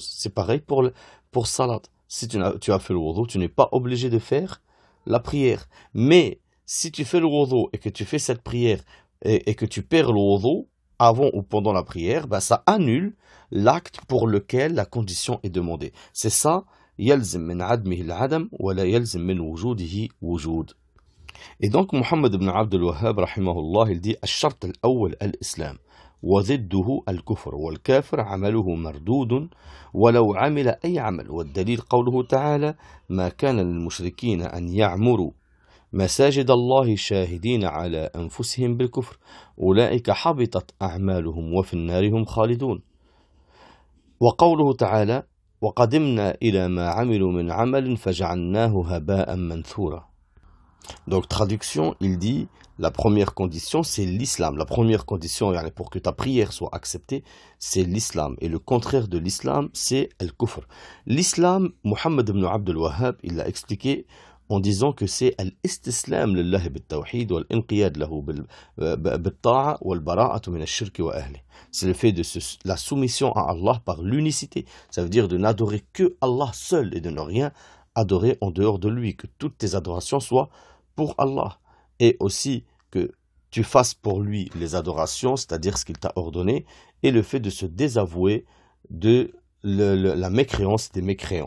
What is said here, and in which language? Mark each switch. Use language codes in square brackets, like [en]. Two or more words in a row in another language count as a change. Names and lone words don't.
[fr] C'est pareil pour salat. Si tu as fait le wudu, tu n'es pas obligé de faire la prière. Mais si tu fais le wudu et que tu fais cette prière et que tu perds le wudu avant ou pendant la prière, ben ça annule l'acte pour lequel la condition est demandée. C'est ça, [ar] يلزم من عدمه العدم ولا يلزم من وجوده وجود. [fr] Et donc Mohammed ibn Abdul Wahhab rahimahullah, il dit [ar] الشرط الأول الإسلام و ضده الكفر والكافر عمله مردود ولو عمل أي عمل والدليل قوله تعالى ما كان للمشركين أن يعمروا مساجد الله شاهدين على أنفسهم بالكفر أولئك حبطت أعمالهم وفي النار هم خالدون وقوله تعالى وقدمنا إلى ما عملوا من عمل فجعلناه هباء منثورا. [fr] Donc traduction, il dit la première condition c'est l'islam. La première condition pour que ta prière soit acceptée, c'est l'islam. Et le contraire de l'islam, c'est al-kufr. L'islam, Mohammed ibn Abdul Wahhab, il l'a expliqué en disant que c'est [ar] الاستسلام لله بالتوحيد والانقياد له بالطاعة والبراءة من الشرك وأهله. [fr] C'est le fait de la soumission à Allah par l'unicité. Ça veut dire de n'adorer que Allah seul et de ne rien adorer en dehors de lui, que toutes tes adorations soient pour Allah, et aussi que tu fasses pour lui les adorations, c'est-à-dire ce qu'il t'a ordonné, et le fait de se désavouer de la mécréance des mécréants.